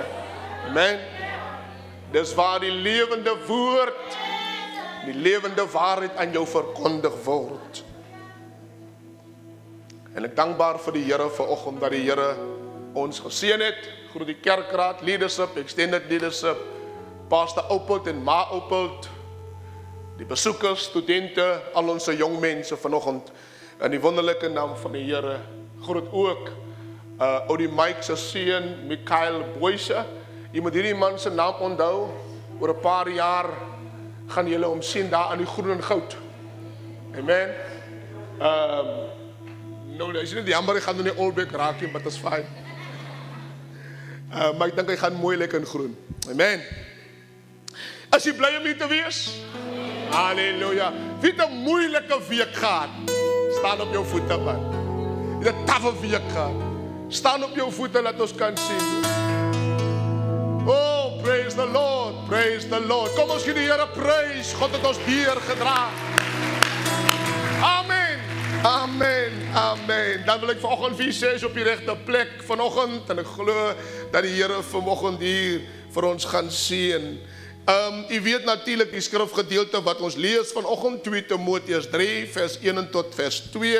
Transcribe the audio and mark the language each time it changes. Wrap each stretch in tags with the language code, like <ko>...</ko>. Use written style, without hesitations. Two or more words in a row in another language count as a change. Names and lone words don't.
<af>Amen. Dis waar die lewende woord, die lewende waarheid aan jou verkondig word. En ek dankbaar vir die Here vanoggend dat die Here ons geseën het. Groet die kerkraad,</af> <en>leadership, extended leadership,</en> <af>Pastor Opelt en Ma Opelt, die besoekers, studente, al ons jong mense vanoggend in die wonderlike naam van die Here. Groet ook die Mike se seun, Mikael Boyse. Jy moet hierdie man se naam onthou. Oor 'n paar jaar gaan julle hom sien daar aan die groen en goud. Amen. Nou, is nie die jammer, ek gaan nou nie Olbeek raak nie,</af> <en>but it's fine.</en> <af>Maar ek dink hy gaan mooi lyk in groen. Amen. As jy bly om hier te wees? Halleluja. Wie het 'n moeilike week gehad? Staan op jou voete, man. Jy het 'n taffe week gehad. Staan op jou voete, laat ons kan sien.</af> <en>Oh, praise the Lord, praise the Lord.</en> <af>Kom ons gee die Here prys. God het ons hier gedra. Amen, amen, amen. Dan wil ek vanoggend vir julle sê, is op die regte plek vanoggend, en ek glo dat die Here vanoggend hier vir ons gaan seën. U weet natuurlik die skrifgedeelte wat ons lees vanoggend, 2 Timoteus 3 vers 1 tot vers 2.</af>